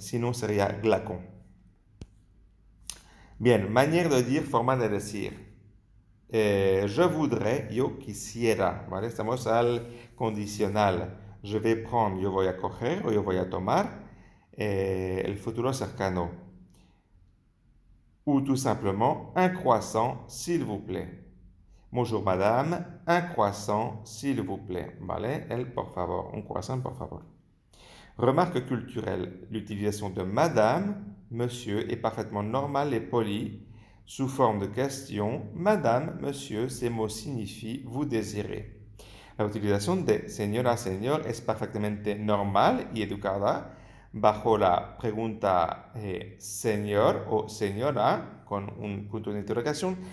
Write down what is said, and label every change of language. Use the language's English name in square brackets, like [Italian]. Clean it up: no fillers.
[Spanish] Si no sería glacon. Bien, [French] manière de dire, [Spanish] forma de decir. [French] Je voudrais, [Spanish] yo quisiera, ¿vale? Estamos al condicional. [French] Je vais prendre, [Spanish] yo voy a coger o yo voy a tomar. El futuro cercano. [French] Ou tout simplement, un croissant, s'il vous plaît. Bonjour madame, un croissant, s'il vous plaît. [Spanish] ¿Vale? El por favor, un croissant, por favor. [French] Remarque culturelle. L'utilisation de madame, monsieur est parfaitement normale et polie. Sous forme de question, madame, monsieur, ces mots signifient vous désirez. [Spanish] La utilización de señora, señor es perfectamente normal y educada bajo la pregunta señor o señora con un punto de interrogación.